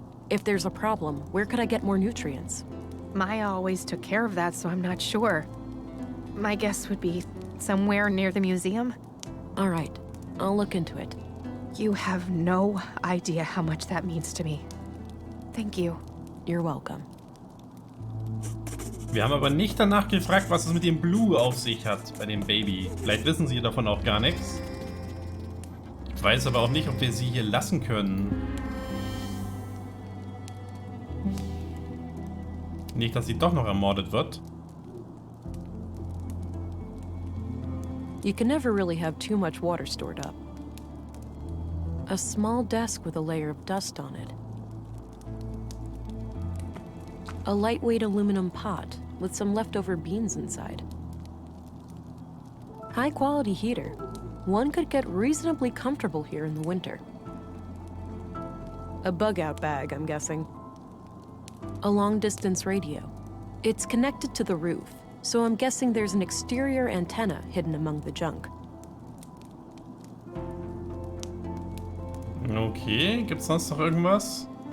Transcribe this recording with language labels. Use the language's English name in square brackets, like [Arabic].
[English] If there's a problem, where could I get more nutrients? Maya always took care of that, so I'm not sure. My guess would be somewhere near the museum. All right, I'll look into it. You have no idea how much that means to me. Thank you. You're welcome. [German] Wir haben aber nicht danach gefragt, was es mit dem Blue auf sich hat bei dem Baby. Vielleicht wissen sie davon auch gar nichts. Ich weiß aber auch nicht, ob wir sie hier lassen können. Nicht, dass sie doch noch ermordet wird. [English] You can never really have too much water stored up. A small desk with a layer of dust on it. A lightweight aluminum pot with some leftover beans inside. High-quality heater. One could get reasonably comfortable here in the winter. A bug-out bag, I'm guessing. A long-distance radio. It's connected to the roof, so I'm guessing there's an exterior antenna hidden among the junk. [German] Okay, gibt's sonst noch irgendwas?